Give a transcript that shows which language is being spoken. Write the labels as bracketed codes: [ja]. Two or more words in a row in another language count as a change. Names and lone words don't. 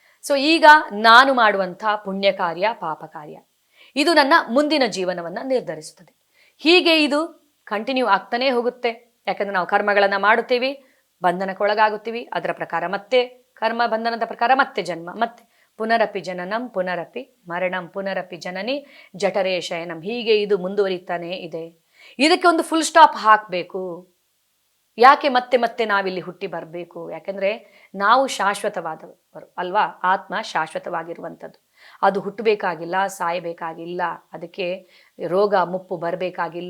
[kn] ಸೊ ಈಗ ನಾನು ಮಾಡುವಂಥ ಪುಣ್ಯ ಕಾರ್ಯ ಪಾಪ ಕಾರ್ಯ ಇದು ನನ್ನ ಮುಂದಿನ ಜೀವನವನ್ನು ನಿರ್ಧರಿಸುತ್ತದೆ. ಹೀಗೆ ಇದು ಕಂಟಿನ್ಯೂ ಆಗ್ತಾನೇ ಹೋಗುತ್ತೆ. ಯಾಕಂದ್ರೆ ನಾವು ಕರ್ಮಗಳನ್ನು ಮಾಡುತ್ತೀವಿ, ಬಂಧನಕ್ಕೊಳಗಾಗುತ್ತೀವಿ, ಅದರ ಪ್ರಕಾರ ಮತ್ತೆ ಕರ್ಮ ಬಂಧನದ ಪ್ರಕಾರ ಮತ್ತೆ ಜನ್ಮ, ಮತ್ತೆ [sa] ಪುನರಪಿ ಜನನಂ ಪುನರಪಿ ಮರಣಂ ಪುನರಪಿ ಜನನಿ ಜಠರೇ ಶಯನಂ. [kn] ಹೀಗೆ ಇದು ಮುಂದುವರಿತಾನೇ ಇದೆ. ಇದಕ್ಕೆ ಒಂದು [en] full stop [kn] ಹಾಕಬೇಕು. ಯಾಕೆ ಮತ್ತೆ ಮತ್ತೆ ನಾವಿಲ್ಲಿ ಹುಟ್ಟಿ ಬರಬೇಕು? ಯಾಕೆಂದ್ರೆ ನಾವು ಶಾಶ್ವತವಾದವರು ಅಲ್ವಾ. ಆತ್ಮ ಶಾಶ್ವತವಾಗಿರುವಂಥದ್ದು. ಅದು ಹುಟ್ಟಬೇಕಾಗಿಲ್ಲ, ಸಾಯಬೇಕಾಗಿಲ್ಲ, ಅದಕ್ಕೆ ರೋಗ ಮುಪ್ಪು ಬರಬೇಕಾಗಿಲ್ಲ.